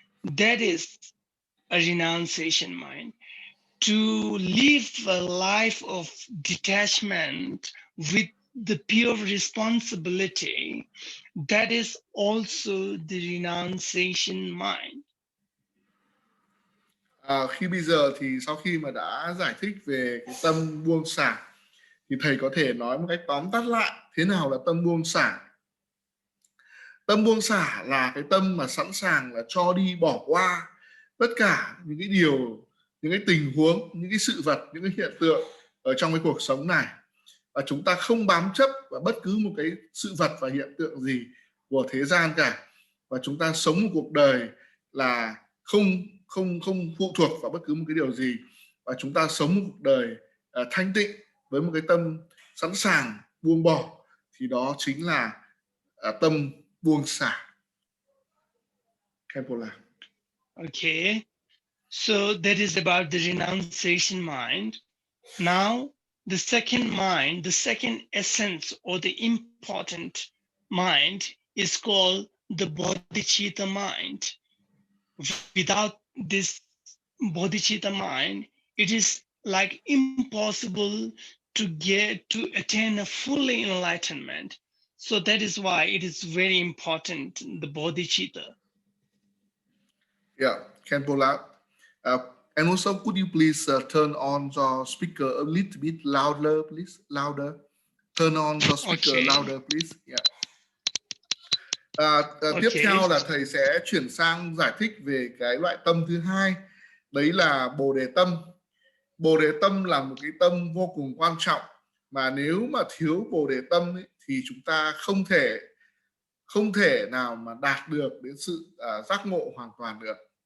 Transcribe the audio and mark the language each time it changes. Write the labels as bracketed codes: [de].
[en] That is a renunciation mind. To live a life of detachment with the pure responsibility, that is also the renunciation mind. [vi] Khi bây giờ thì sau khi mà đã giải thích về cái tâm buông xả thì thầy có thể nói một cách tóm tắt lại thế nào là tâm buông xả. Tâm buông xả là cái tâm mà sẵn sàng là cho đi, bỏ qua tất cả những cái điều, những cái tình huống, những cái sự vật, những cái hiện tượng ở trong cái cuộc sống này, và chúng ta không bám chấp vào bất cứ một cái sự vật và hiện tượng gì của thế gian cả, và chúng ta sống một cuộc đời là không phụ thuộc vào bất cứ một cái điều gì, và chúng ta sống một cuộc đời thanh tịnh với một cái tâm sẵn sàng buông bỏ, thì đó chính là tâm buông xả. [en] Okay, so that is about the renunciation mind. Now, the second mind, the second essence or the important mind is called the Bodhichitta mind. Without this Bodhichitta mind, it is like impossible to attain a full enlightenment. So that is why it is very important, the Bodhichitta. Yeah, Khenpo. And also, could you please turn on your speaker a little bit louder, please? Louder. Turn on your speaker louder, please. Yeah. [vi] Tiếp theo là thầy sẽ chuyển sang giải thích về cái loại tâm thứ hai, đấy là Bồ Đề tâm. Bồ Đề tâm là một cái tâm vô cùng quan trọng, mà nếu mà thiếu Bồ Đề tâm ấy, thì chúng ta không thể nào mà đạt được đến sự giác ngộ hoàn toàn được.